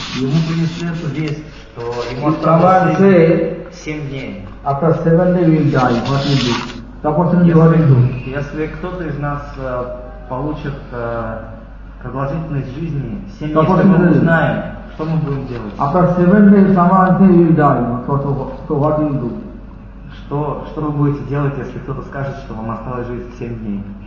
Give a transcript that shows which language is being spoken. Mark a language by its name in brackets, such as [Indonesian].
[Russian] Ему принесли эту весть, что ему осталось 7 дней. [English] After 7 days we'll die. What will be? [Russian] Если кто-то из нас получит продолжительность жизни 7 дней, мы узнаем. [English] After 7 days, someone say you die. So what you do? [Russian] Что вы будете делать, если кто-то скажет, что вам осталось жить 7 дней?